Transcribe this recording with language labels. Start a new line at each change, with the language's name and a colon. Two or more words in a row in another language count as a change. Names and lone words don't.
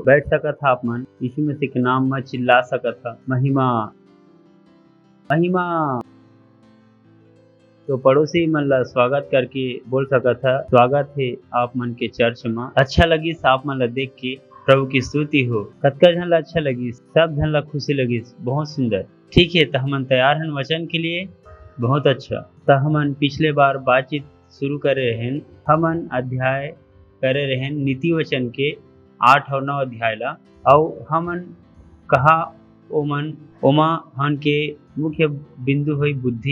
Chhattisgarhi: बैठ सकत था आप मन, यीशु मसीह के नाम में चिल्ला सकत था महिमा महिमा। तो पड़ोसी मन ला स्वागत करके बोल सकत था, स्वागत है आप मन के चर्च में। अच्छा लगी आप मन ला देख के, प्रभु की स्तुति हो। कतका झन ला अच्छा लगी, सब झन ला खुशी लगी, बहुत सुंदर। ठीक है, तो हमन तैयार हैं वचन के लिए। बहुत अच्छा। तो हमन पिछले बार बातचीत शुरू करे रहें, हमन अध्याय करे रहें नीति वचन के 8 और 9 अध्याय ला, और हमन कहा ओमा हन के मुख्य बिंदु हुई बुद्धि।